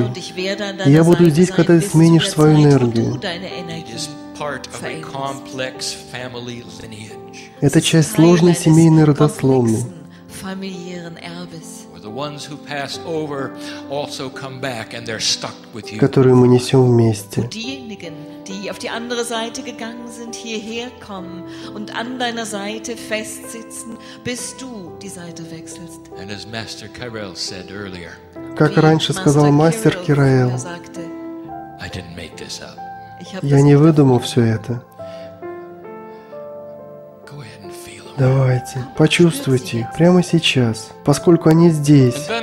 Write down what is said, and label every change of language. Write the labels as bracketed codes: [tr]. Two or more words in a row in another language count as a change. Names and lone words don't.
[ru] И я буду здесь, когда ты сменишь свою энергию. Это часть сложной семейной родословной, которую мы несем вместе. [de] Die auf die andere Seite gegangen sind, hierher kommen und an deiner Seite festsitzen, bis du die Seite wechselst. [ru] Как раньше сказал мастер Крайон, я не выдумал все это. Давайте, почувствуйте их прямо сейчас, поскольку они здесь.